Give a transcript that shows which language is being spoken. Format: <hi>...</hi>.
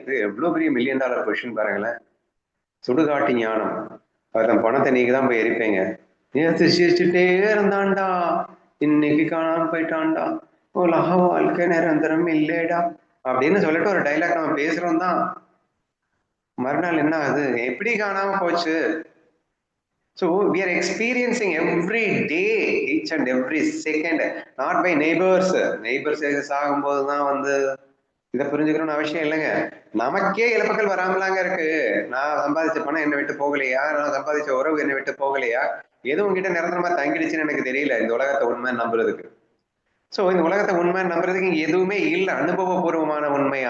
<ta>இது எவ்வளவு பெரிய</ta> <en>million dollar question</en> <ta>பாருங்களேன். சுடுகாட்டு ஞானம். அதன் பணத்தை நீங்க தான் போய் எரிப்பீங்க. நேத்து சிரிச்சுட்டே இருந்தான்டா, இன்னைக்கு காணாம போயிட்டான்டா, உலக வாழ்க்கை நிரந்தரம் இல்லைடா அப்படின்னு சொல்லிட்டு ஒரு டைலாக் நம்ம பேசுறோம் தான். மறுநாள் என்ன ஆகுது? எப்படி காணாம போச்சு?</ta> <en>So we are experiencing every day, each and every second, not by neighbors.</en> <ta>Neighbors சாகும்போது தான் வந்து இதை புரிஞ்சுக்கணும்னு அவசியம் இல்லைங்க. நமக்கே இழப்புகள் வராமலாங்க இருக்கு. நான் சம்பாதிச்ச பணம் என்னை விட்டு போகலையா? நான் சம்பாதிச்ச உறவு என்னை விட்டு போகலையா? எதுவும் உங்ககிட்ட நிரந்தரமா தங்கிடுச்சுன்னு எனக்கு தெரியல இந்த உலகத்தை உண்மை நம்புறதுக்கு. சோ இந்த உலகத்தை உண்மை நம்புறதுக்கு இங்க எதுவுமே இல்லை, அனுபவபூர்வமான உண்மை.</ta>